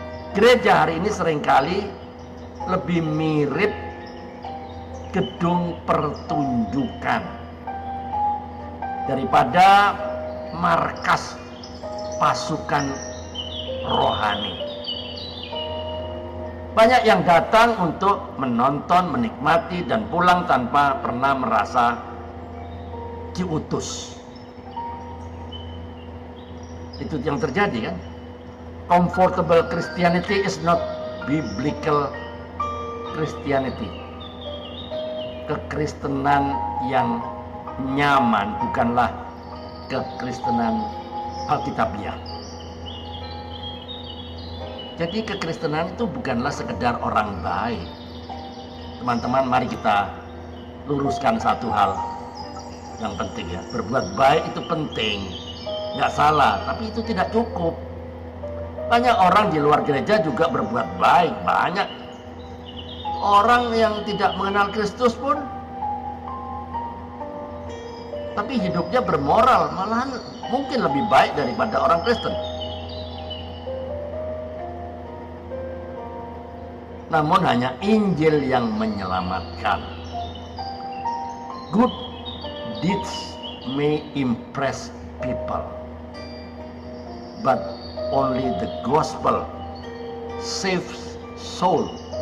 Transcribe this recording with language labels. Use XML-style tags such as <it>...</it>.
<id>Gereja hari ini seringkali lebih mirip gedung pertunjukan daripada markas pasukan rohani. Banyak yang datang untuk menonton, menikmati, dan pulang tanpa pernah merasa diutus. Itu yang terjadi, kan?</id> <en>Comfortable Christianity is not biblical Christianity.</en> <id>Kekristenan yang nyaman bukanlah kekristenan Alkitabiah. Jadi kekristenan itu bukanlah sekedar orang baik. Teman-teman, mari kita luruskan satu hal yang penting ya. Berbuat baik itu penting, nggak salah, tapi itu tidak cukup. Banyak orang di luar gereja juga berbuat baik, banyak. Orang yang tidak mengenal Kristus pun, tapi hidupnya bermoral, malahan mungkin lebih baik daripada orang Kristen. Namun hanya Injil yang menyelamatkan.</id> <en>Good deeds may impress people, but only the gospel saves soul.</en>